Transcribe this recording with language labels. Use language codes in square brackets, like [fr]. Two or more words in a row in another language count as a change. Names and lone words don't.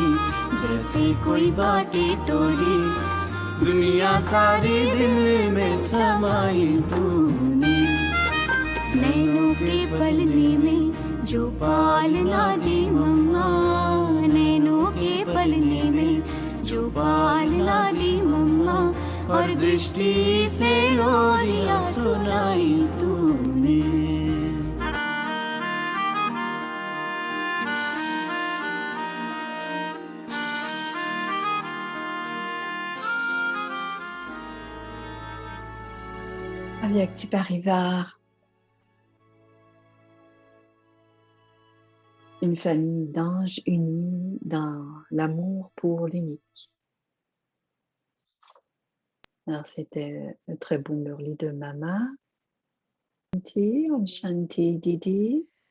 [hi] जैसे कोई बाटे टोली दुनिया सारी दिल में समाई तूने नैनों के पलने में जो पालना दी मम्मा नैनों के पलने में जो पालना दी मम्मा और दृष्टि से लोरियां सुनाई तूने [fr] Avyakti Parivar, une famille d'anges unis dans l'amour pour l'unique. Alors, c'était un très beau murli de Mama. [hi] ओम शांति दीदी.